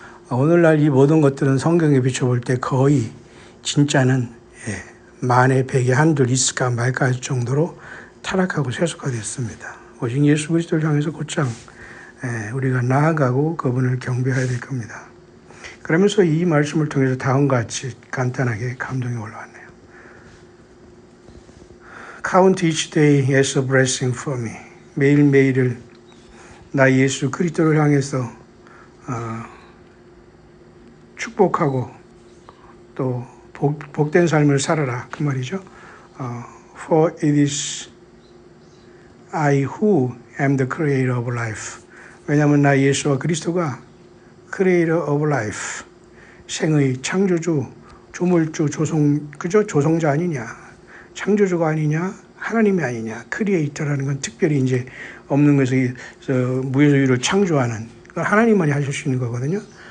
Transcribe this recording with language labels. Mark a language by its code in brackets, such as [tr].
[ko] 오늘날 이 모든 것들은 성경에 비춰볼 때 거의 진짜는 만에 백에 한둘 있을까 말까 할 정도로 타락하고 세속화됐습니다. 오직 예수 그리스도를 향해서 곧장 우리가 나아가고 그분을 경배해야 될 겁니다. 그러면서 이 말씀을 통해서 다음과 같이 간단하게 감동이 올라왔네요. [en] Count each day as a blessing for me. [ko] 매일매일을 나 예수 그리스도를 향해서 축복하고 또 복된 삶을 살아라 그 말이죠. [en] For it is I who am the creator of life. [ko] 왜냐하면 나 예수와 그리스도가 [en] creator of life, [ko] 생의 창조주, 조물주, 조성자 아니냐, 창조주가 아니냐, 하나님이 아니냐. 크리에이터라는 건 특별히 이제 없는 것에서 무에서 유를 창조하는 하나님만이 하실 수 있는 거거든요.